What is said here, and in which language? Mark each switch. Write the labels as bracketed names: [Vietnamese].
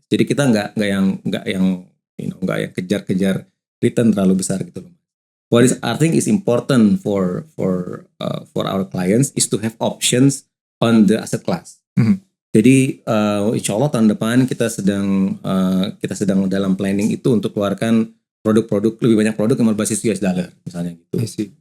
[Indonesian] Jadi kita nggak yang kejar-kejar return terlalu besar gitu loh. [English] what is I think is important for our clients is to have options on the asset class. [Indonesian] Jadi insya Allah tahun depan kita sedang dalam planning itu untuk keluarkan produk-produk, lebih banyak produk yang berbasis US dollar misalnya gitu.